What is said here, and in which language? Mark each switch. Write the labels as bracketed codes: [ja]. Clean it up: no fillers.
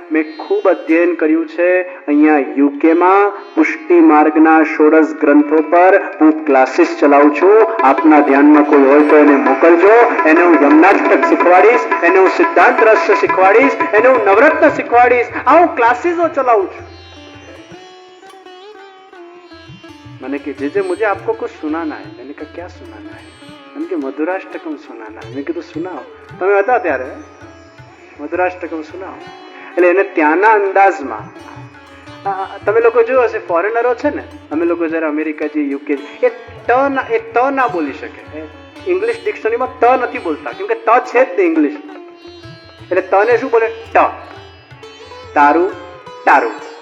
[gu] મેં ખૂબ અધ્યયન કર્યું છે. અહીંયા યુકેમાં પુષ્ટિ માર્ગના 16 ગ્રંથો પર હું ક્લાસીસ ચલાવું છું. આપના ધ્યાનમાં કોઈ હોય તો એને મોકલજો. એને હું યમનાષ્ટક શીખવાડીશ, એને હું સિદ્ધાંત રહસ્ય શીખવાડીશ, એને હું નવરત્ન શીખવાડીશ. આ હું ક્લાસીસો ચલાવું છું. [hi] मैंने कि जीजे मुझे आपको कुछ सुनाना है. मैंने कहा क्या सुनाना है? मैंने कि मधुराष्टकम सुनाना है. मैंने कहा तो सुनाओ. [gu] તમે હતા ત્યારે મધુરાષ્ટકમ સુનાવો. એટલે એને ત્યાંના અંદાજમાં, તમે લોકો જોયું હશે ફોરેનરો છે ને, અમે લોકો જયારે અમેરિકા જઈએ, યુકે, એ ત ના બોલી શકે. ઇંગ્લિશ ડિક્શનરીમાં ત નથી બોલતા, કેમ કે ત છે જ ને ઇંગ્લિશ. એટલે તને શું બોલે? ટ. તારું, તારું.